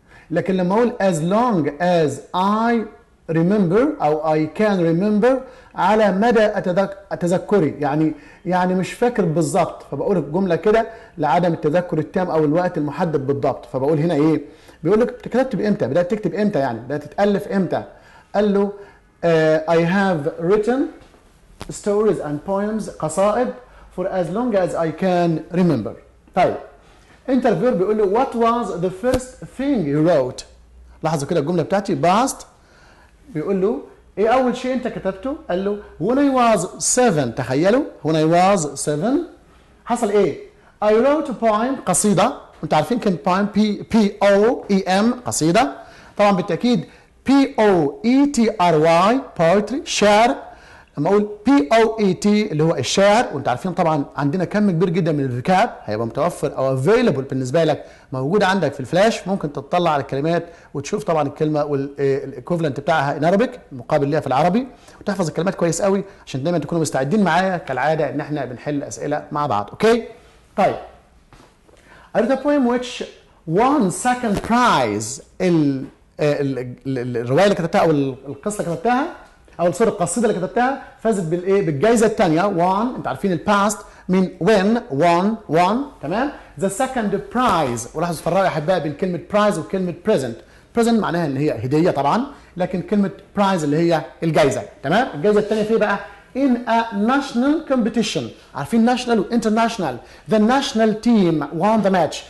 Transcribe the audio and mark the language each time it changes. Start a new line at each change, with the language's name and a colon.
Arabic: لكن لما اقول
English: as long as I remember
Arabic: او
English: I can remember
Arabic: على مدى تذكري، يعني مش فاكر بالظبط، فبقول الجمله كده لعدم التذكر التام او الوقت المحدد بالضبط. فبقول هنا ايه؟ بيقول لك كتبت بامتى؟ بدات تكتب امتى؟ يعني بدات تالف امتى؟ قال له
English: I have written stories and poems،
Arabic: قصائد
English: for as long as I can remember.
Arabic: طيب انترفيور بيقول له
English: what was the first thing you wrote.
Arabic: لاحظوا كده الجمله بتاعتي past، بيقول له ايه اول شيء انت كتبته؟ قال له
English: when I was 7. تخيلوا when I was 7
Arabic: حصل ايه؟
English: I wrote a poem، قصيده.
Arabic: انتوا عارفين كلمه poem P-O-E-M، قصيده. طبعا بالتاكيد P-O-E-T-R-Y poetry، شعر. لما اقول P-O-E-T اللي هو الشعر، وانتوا عارفين طبعا عندنا كم كبير جدا من الفيكاب هيبقى متوفر او available بالنسبه لك، موجود عندك في الفلاش، ممكن تطلع على الكلمات وتشوف طبعا الكلمه والايكوفلنت بتاعها ان عربيك، المقابل ليها في العربي، وتحفظ الكلمات كويس قوي عشان دايما تكونوا مستعدين معايا كالعاده ان احنا بنحل اسئله مع بعض. اوكي؟ طيب
English: I wrote a poem which won second prize.
Arabic: الروايه اللي كتبتها او القصه اللي كتبتها او سوري القصيده اللي كتبتها فازت بالايه؟ بالجائزه الثانيه. won، انتوا عارفين الباست من win، won، تمام؟
English: the second prize.
Arabic: ولاحظوا فرقوا يا احبائي بين كلمه prize وكلمه present معناها ان هي هديه طبعا، لكن كلمه prize اللي هي الجائزه، تمام؟ الجائزه الثانيه فيه بقى
English: in a national competition.
Arabic: عارفين
English: national و international. the national team won the match.